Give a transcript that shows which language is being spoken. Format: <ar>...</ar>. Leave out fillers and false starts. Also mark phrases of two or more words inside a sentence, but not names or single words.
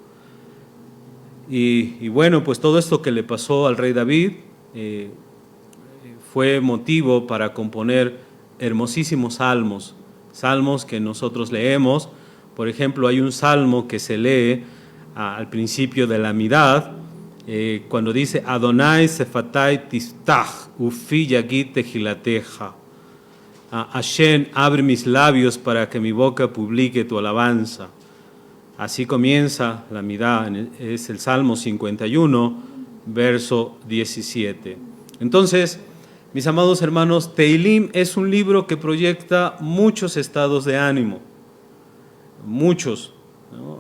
<es>Y bueno, pues todo esto que le pasó al rey David fue motivo para componer hermosísimos salmos, salmos que nosotros leemos. Por ejemplo, hay un salmo que se lee al principio de la Midad, cuando dice</es> <he>אדני שפתי תפתח ופי יגיד תהלתך.</he> <es>Hashem, abre mis labios para que mi boca publique tu alabanza. Así comienza la Midá, es el Salmo 51, verso 17. Entonces, mis amados hermanos, Teilim es un libro que proyecta muchos estados de ánimo, muchos, ¿no?</es>